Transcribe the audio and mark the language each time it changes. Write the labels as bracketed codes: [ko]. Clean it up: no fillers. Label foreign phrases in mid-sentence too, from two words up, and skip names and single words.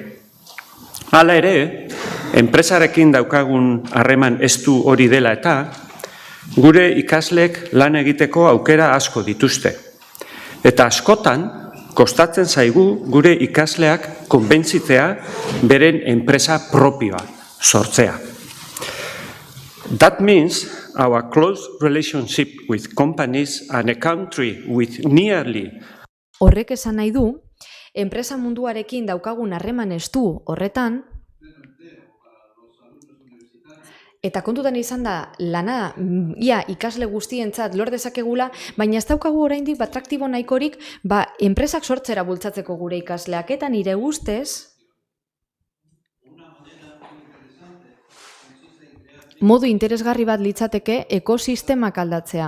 [eu] Hala ere, enpresarekin daukagun harreman estu hori dela eta gure ikasleek lan egiteko aukera asko dituzte. Eta askotan, kostatzen zaigu gure ikasleak konbentzitzea beren enpresa propioa sortzea. [en] That means our close relationship with companies and a country with nearly. [eu] Horrek esan nahi du, enpresa munduarekin daukagun harreman estu horretan, eta kontutan izan da lana ia ikasle guztientzat lor dezakegula, baina ez daukagu oraindik atraktibo nahikorik enpresak sortzera bultzatzeko gure ikasleak, eta nire ustez modu interesgarri bat litzateke ekosistemak aldatzea.